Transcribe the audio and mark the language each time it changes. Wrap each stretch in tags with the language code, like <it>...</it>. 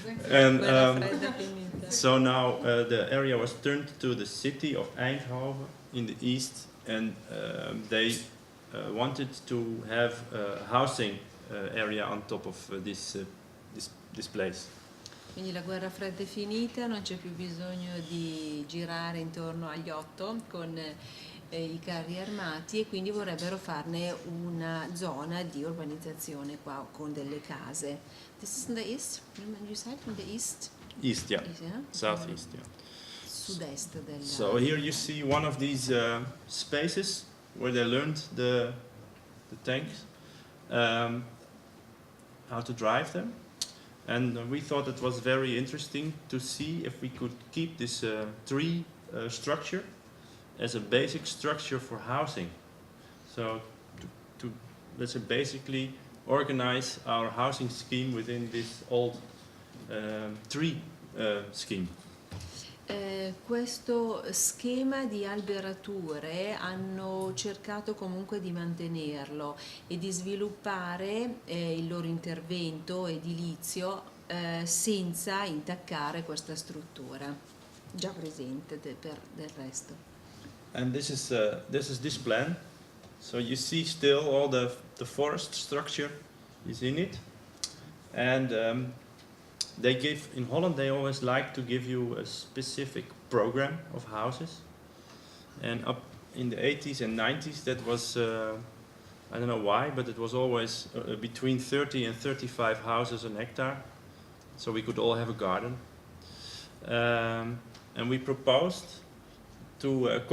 <en>And so now the area was turned to the city of Eindhoven in the east, and they wanted to have a housing area on top of this place.</en> <it>Quindi la guerra fredda è finita, non c'è più bisogno di girare intorno agli 8 con i carri armati, e quindi vorrebbero farne una zona di urbanizzazione qua con delle case.</it> <en>This is in the east, you said in the east? East, yeah. East, yeah? Southeast, yeah.</en> <it>Sud-est del...</it> <en>So here you see one of these spaces where they learned the tanks, how to drive them. And we thought it was very interesting to see if we could keep this tree structure as a basic structure for housing. So to let's say basically organize our housing scheme within this old tree scheme.</en> <it>Questo schema di alberature hanno cercato comunque di mantenerlo e di sviluppare il loro intervento edilizio senza intaccare questa struttura già presente del resto.</it> <en>And this is this plan. So you see still all the forest structure is in it, and they give, in Holland they always like to give you a specific program of houses, and up in the 80s and 90s that was I don't know why, but it was always between 30 and 35 houses an hectare, so we could all have a garden, and we proposed to</en>